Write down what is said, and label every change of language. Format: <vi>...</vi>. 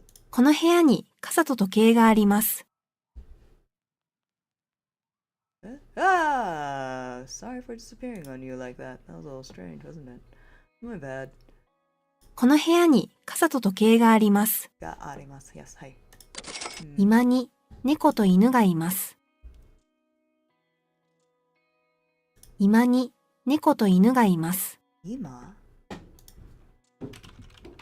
<ja>この部屋に傘と時計があります。</ja> <en>Sorry for disappearing on you like that. That was a little strange, wasn't it? My bad.</en> <ja>この部屋に傘と時計があります。があります。Yes, はい。居間に猫と犬がいます。居間に猫と犬がいます。今に猫と犬がありがいます。</ja>